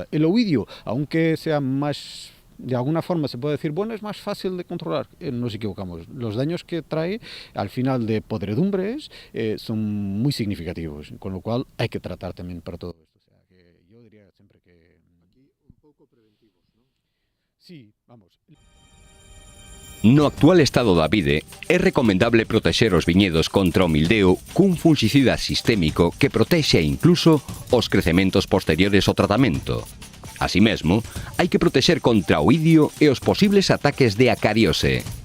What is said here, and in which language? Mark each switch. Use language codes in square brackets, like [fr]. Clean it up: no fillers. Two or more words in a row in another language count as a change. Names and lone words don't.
[es] El oidio, aunque sea más, de alguna forma se puede decir, bueno, es más fácil de controlar, nos equivocamos. Los daños que trae al final de podredumbres son muy significativos, con lo cual hay que tratar también para todo esto. O sea, que yo diría siempre que aquí un poco preventivos, ¿no? Sí, vamos. [gl] No actual estado da vide, é recomendable protexer os viñedos contra o mildeo cun fungicida sistémico que protexe incluso os crecementos posteriores ao tratamento. Así mesmo, hai que protexer contra o idio e os posibles ataques de acariose.